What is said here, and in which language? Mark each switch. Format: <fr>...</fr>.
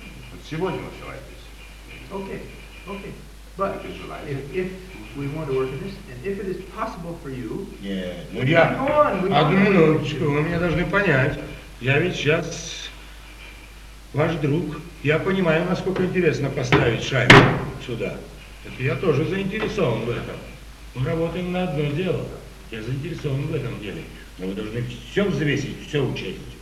<ru>But сегодня мы все обойдемся.</ru> <en>Okay. But if we want to work on this, and if it is possible for you,</en> <ru>Одну минуточку, вы меня должны понять. Я ведь сейчас ваш друг. Я понимаю, насколько интересно поставить шайбу сюда. Это я тоже заинтересован в этом. Мы работаем на одно дело. Я заинтересован в этом деле. Но вы должны все взвесить, все учесть.</ru>